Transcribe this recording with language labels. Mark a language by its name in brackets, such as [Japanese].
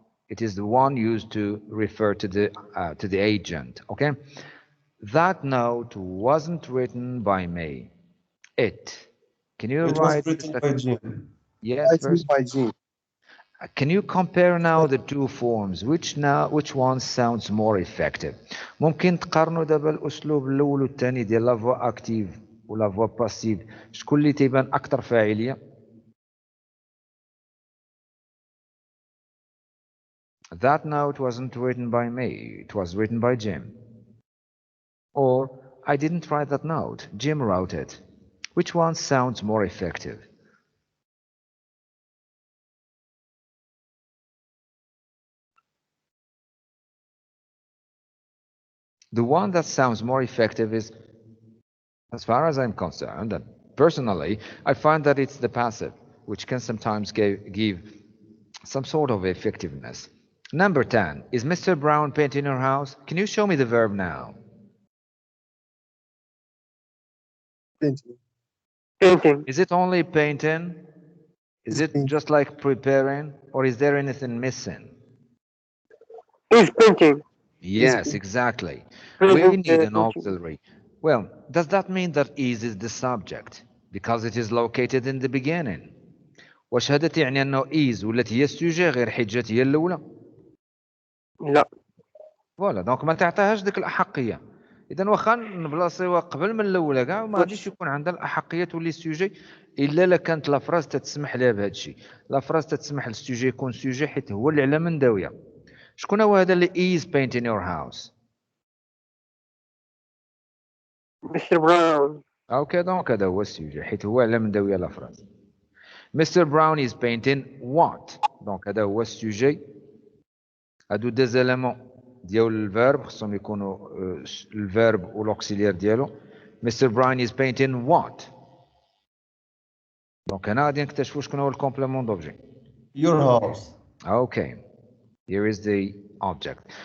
[English] It is the one used to refer to the agent. Okay. That note wasn't written by me. It. Can you It was write written by Jim. Yes, first. by G. Can you compare now the two forms? Which one sounds more effective? [Arabic] ممكن تقارنوا دابا الأسلوب الأول والثاني ديال لا فوا أكتيف ولا فوا باسيف، شكون اللي تيبان أكثر فاعلية؟ [English] That note wasn't written by me, it was written by Jim. Or, I didn't write that note, Jim wrote it. Which one sounds more effective? The one that sounds more effective is, as far as I'm concerned, and personally, I find that it's the passive, which can sometimes give some sort of effectiveness. Number 10, is Mr. Brown painting your house? Can you show me the verb now? Painting. Is it only painting? Is it just like preparing? Or is there anything missing? Is painting. Yes, exactly. Present, We need an painting. auxiliary. Well, does that mean that is the subject? Because it is located in the beginning. [Arabic] واش هذا تعني انه is ولات هي السوجي غير حيت جات هي الاولى؟ لا. فوالا دونك ما تعطيهاش ديك الاحقيه. اذا واخا نبلاصيوها قبل من الاولى كاع ما غاديش يكون عندها الاحقيه تولي سوجي الا لا كانت لا فراز تتسمح لها بهذا الشيء. لا فراز تتسمح للسوجي يكون سوجي حيت هو اللي على من داويه. شكون هو هذا اللي [English] is painting your house؟ Mr. Brown. [Arabic] اوكي دونك هذا هو السوجي حيت هو على من داويه لا فراز. [English] Mr. Brown is painting what؟ [Arabic] دونك هذا هو السوجي. هادو دي زيليمون ديال الفيرب خصهم يكونوا الفيرب والاوكسيليير ديالو. [English] Mr. Brown is painting what؟ [Arabic] دونك هنا غادي نكتشفوا شكون هو الكومبليمون دوبجي. [English] Your house. Okay. Here is the object.